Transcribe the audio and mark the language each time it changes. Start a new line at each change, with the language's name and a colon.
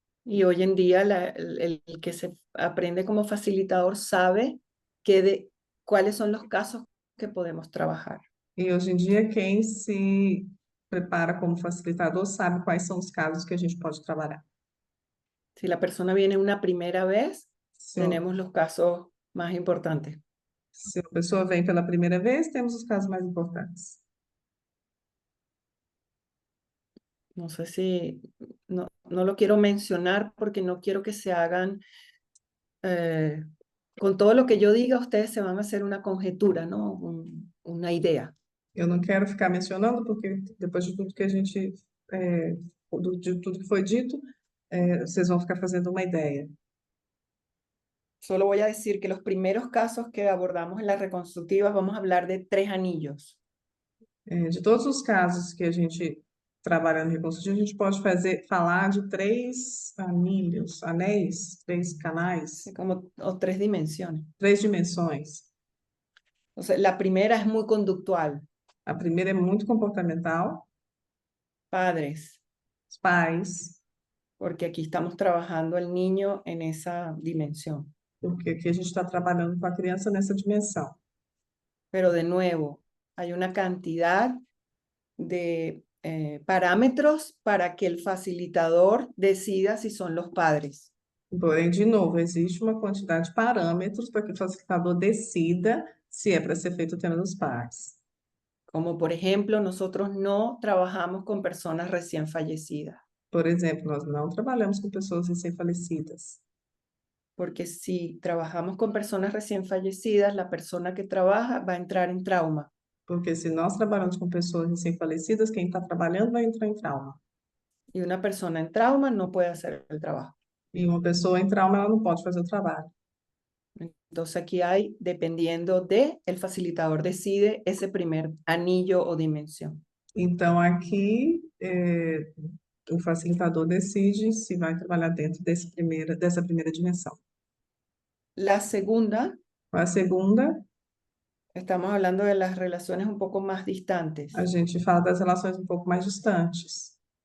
Spanish: Y hoy en día el que se aprende como facilitador sabe cuáles son los casos que podemos trabajar.
Portuguese: E hoje em dia, quem se prepara como facilitador sabe quais são os casos que a gente pode trabalhar.
Spanish: Si la persona viene una primera vez,
Portuguese: Se,
Spanish: tenemos los casos más importantes.
Portuguese: se a pessoa vem pela primeira vez, temos os casos mais importantes.
Spanish: No sé si, no lo quiero mencionar porque no quiero que se hagan, con todo lo que yo diga, ustedes se van a hacer una conjetura, ¿no? Una idea.
Portuguese: Eu não quero ficar mencionando, porque depois de tudo que a gente, de tudo que foi dito, vocês vão ficar fazendo uma ideia.
Spanish: Solo voy a decir que los primeros casos que abordamos en las reconstructivas, vamos a hablar de 3 anillos.
Portuguese: De todos os casos que a gente trabalha no reconstrutivo, a gente pode falar de 3 anéis, 3 canais,
Spanish: O 3 dimensiones.
Portuguese: 3 dimensões.
Spanish: O sea, la primera es muy conductual.
Portuguese: A primeira é muito comportamental,
Spanish: Padres,
Portuguese: os pais,
Spanish: porque aquí estamos trabajando el niño en esa dimensión.
Portuguese: porque aqui a gente está trabalhando com a criança nessa dimensão.
Spanish: Pero de nuevo, hay una cantidad de parámetros para que el facilitador decida si son los padres.
Portuguese: Porém, de novo, existe uma quantidade de parâmetros para que o facilitador decida se é para ser feito o tema dos pais.
Spanish: Como por ejemplo, nosotros no trabajamos con personas recién fallecidas.
Portuguese: Por exemplo, nós não trabalhamos com pessoas recém-falecidas.
Spanish: Porque si trabajamos con personas recién fallecidas, la persona que trabaja va a entrar en trauma.
Portuguese: Porque se nós trabalhamos com pessoas recém-falecidas, quem está trabalhando vai entrar em trauma.
Spanish: Y una persona en trauma no puede hacer el trabajo.
Portuguese: E uma pessoa em trauma, ela não pode fazer o trabalho.
Spanish: Entonces aquí hay, dependiendo de, el facilitador decide ese primer anillo o dimensión.
Portuguese: Então, aqui, o facilitador decide se vai trabalhar dentro dessa primeira dimensão.
Spanish: La segunda,
Portuguese: A segunda,
Spanish: estamos hablando de las relaciones un poco más distantes.
Portuguese: a gente fala das relações um pouco mais distantes.